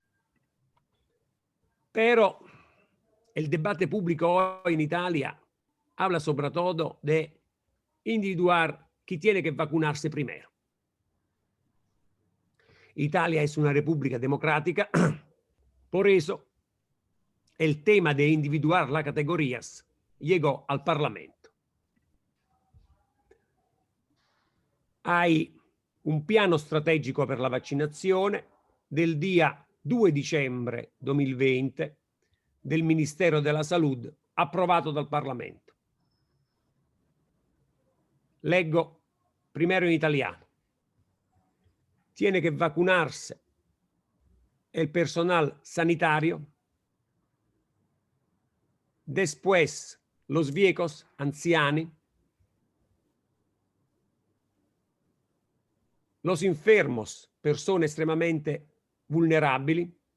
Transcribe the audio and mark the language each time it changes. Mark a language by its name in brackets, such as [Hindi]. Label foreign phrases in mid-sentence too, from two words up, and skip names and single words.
[Spanish] Pero el debate público hoy en Italia habla sobre todo de individuar quién tiene que vacunarse primero. Italia es una república democrática, por eso el tema de individuar las categorías llegó al Parlamento. Hay un [Italian] piano strategico per la vaccinazione del dia 2 dicembre 2020 del Ministero della Salute, approvato dal Parlamento. Leggo primero in italiano. [Spanish] Tiene que vacunarse el personal sanitario, después los viejos, anciani, los enfermos, personas extremadamente vulnerabili,